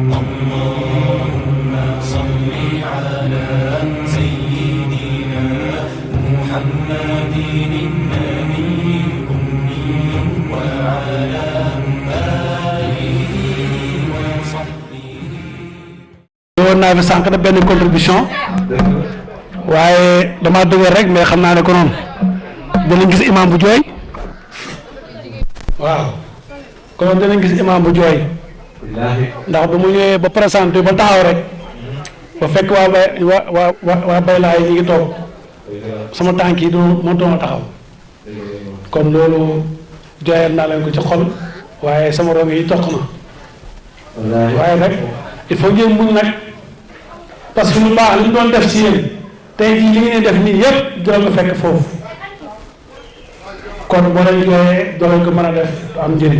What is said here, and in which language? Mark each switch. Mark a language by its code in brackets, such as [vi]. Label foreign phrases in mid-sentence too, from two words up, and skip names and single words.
[ar] اللهم صل على سيدنا محمد النبي الأمي وعلى آله وصحبه. [wo] woon naa fi sànq na benn contribution waaye dama dëgër rek mais xam naa ne ko noonu danañ gis imam bu jooy waaw kon danañ gis imam bu jooy ndax bu mu ñëwee ba présenté ba taxaw rek ba fekk waa bay laay ñi ngi toog sama tànk yi moo doon taxaw kon loolu jooyal naa leen ko ci xol waaye sama roog yi toq na waaye rek [fr] il faut [wo] ngeen muñ nag [fr] parce que [wo] lu baax li ñu doon def ci yéen tey jii li ngeen def nii yëpp dina ko fekk foofu kon boo leen jooyee doo leen ko mën a def am njëriñ.